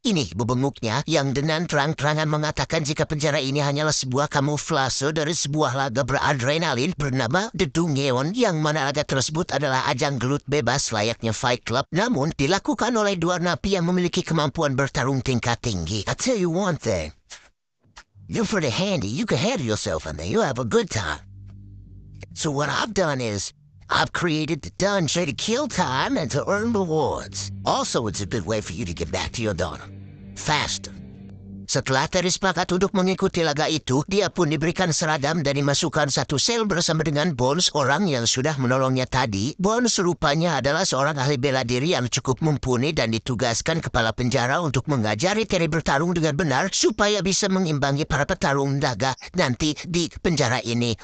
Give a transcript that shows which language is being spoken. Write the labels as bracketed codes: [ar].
[id] Ini bebenguknya yang dengan terang-terangan mengatakan jika penjara ini hanyalah sebuah kamuflase dari sebuah laga beradrenalin bernama The Dungeon, yang mana laga tersebut adalah ajang gelut bebas layaknya Fight Club, namun dilakukan oleh dua napi yang memiliki kemampuan bertarung tingkat tinggi. [en] I tell you one thing, you're pretty handy, you can handle yourself in there, you have a good time. So what I've done is, I've created the dungeon to kill time and to earn rewards. Also, it's a good way for you to get back to your daughter. Faster. [id] Setelah Terry sepakat untuk mengikuti laga itu, dia pun diberikan seragam dan dimasukkan satu sel bersama dengan Bones, orang yang sudah menolongnya tadi. Bones rupanya adalah seorang ahli bela diri yang cukup mumpuni dan ditugaskan kepala penjara untuk mengajari Terry bertarung dengan benar supaya bisa mengimbangi para petarung naga nanti di penjara ini.